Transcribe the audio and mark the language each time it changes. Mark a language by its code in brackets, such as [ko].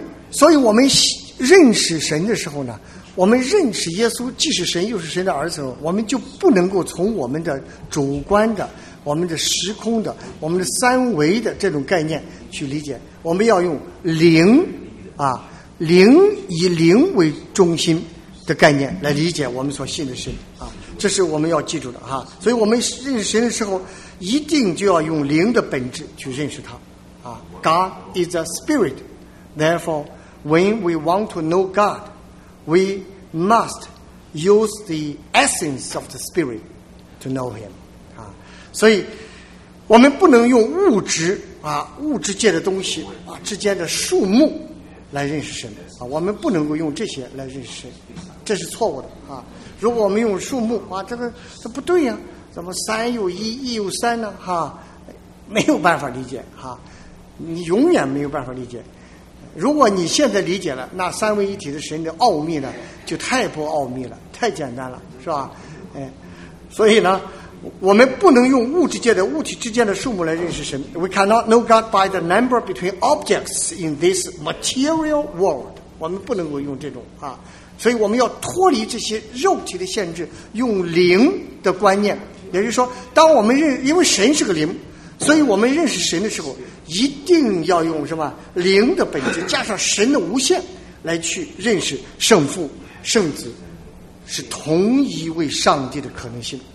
[zh] 所以我们认识神的时候呢，我们认识耶稣既是神又是神的儿子，我们就不能够从我们的主观的、我们的时空的、我们的三维的这种概念去理解，我们要用灵啊，灵以灵为中心的概念来理解我们所信的神啊，这是我们要记住的哈、啊。所以我们认识神的时候，一定就要用灵的本质去认识他啊。 [en] God is a spirit, therefore, when we want to know God, we must use the essence of the spirit to know Him 啊。 [zh] 所以我们不能用物质啊，物质界的东西啊之间的数目来认识神啊，我们不能够用这些来认识神，这是错误的啊！如果我们用数目啊，这不对呀、啊，怎么三又一，一又三呢？哈、啊，没有办法理解哈、啊，你永远没有办法理解。如果你现在理解了，那三位一体的神的奥秘呢，就太不奥秘了，太简单了，是吧？哎，所以呢，我们不能用物质界的物体之间的数目来认识神。 [en] We cannot know God by the number between objects in this material world. [zh] 我们不能够用这种啊，所以我们要脱离这些肉体的限制，用灵的观念。也就是说，当我们认，因为神是个灵，所以我们认识神的时候，一定要用什么灵的本质加上神的无限来去认识圣父、圣子是同一位上帝的可能性。